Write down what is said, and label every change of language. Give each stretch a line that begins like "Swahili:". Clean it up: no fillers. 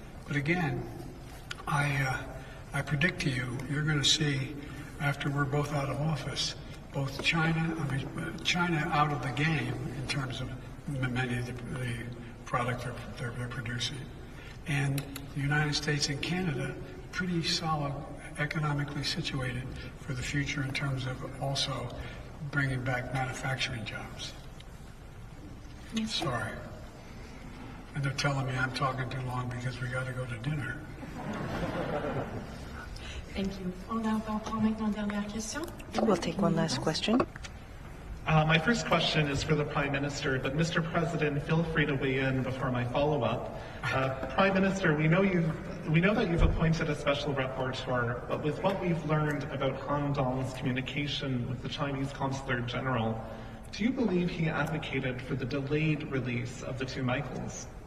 English: But again, I predict to you, you're going to see, after we're both out of office, both China out of the game in terms of many of the product they're producing, and the United States and Canada pretty solid, economically situated for the future in terms of also bringing back manufacturing jobs. Yes. Sorry. And they're telling me I'm talking too long because we got to go to dinner. Thank you.
French: On va prendre maintenant une dernière question.
English: We'll take one last question. My first question is for the Prime Minister, but Mr. President, feel free to weigh in before my follow-up. Prime Minister, we know that you've appointed a special rapporteur, but with what we've learned about Han Dong's communication with the Chinese Consular General, do you believe he advocated for the delayed release of the two Michaels?